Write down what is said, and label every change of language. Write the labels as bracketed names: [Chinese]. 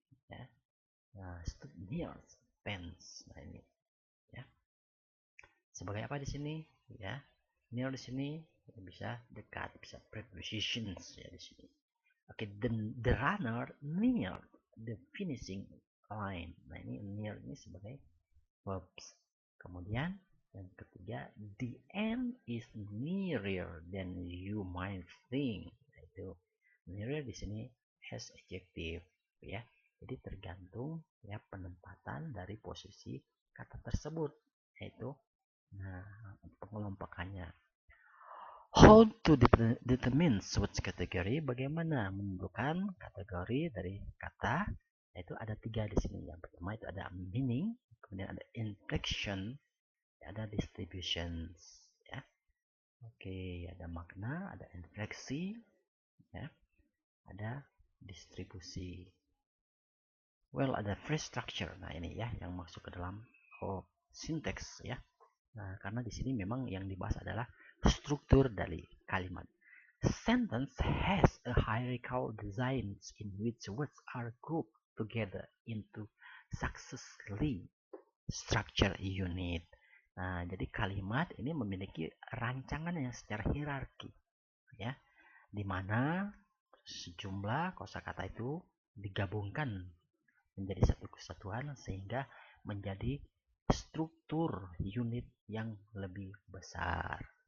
[Indonesian] Ya. Nah, [English] stood near fence. [Indonesian] Nah, ini ya. Sebagai apa di sini? Ya. Near di sini bisa dekat, bisa prepositions ya di sini. [English] Oke, the runner near the finishing line. [Indonesian] Nah, ini near ini sebagai verbs. Kemudian yang ketiga, [English] the end is nearer than you might think. [Indonesian] Nah, itu nearer di sini [English] has adjective [Indonesian] ya. Jadi tergantung ya penempatan dari posisi kata tersebut, yaitu nah pengelompokannya. [English] How to determine which category? [Indonesian] Bagaimana menentukan kategori dari kata? Yaitu ada 3 di sini. Yang pertama itu ada meaning, kemudian ada inflection, ada distributions. Ya, oke, ada makna, ada infleksi, ya, ada distribusi. Well, ada phrase structure. Nah ini ya yang masuk ke dalam syntax ya. Nah, karena di sini memang yang dibahas adalah struktur dari kalimat. [English] Sentence has a hierarchical design in which words are grouped together into successively structured unit. [Indonesian] Nah, jadi kalimat ini memiliki rancangan yang secara hierarki, ya, di mana sejumlah kosakata itu digabungkan menjadi satu kesatuan sehingga menjadi struktur unit yang lebih besar.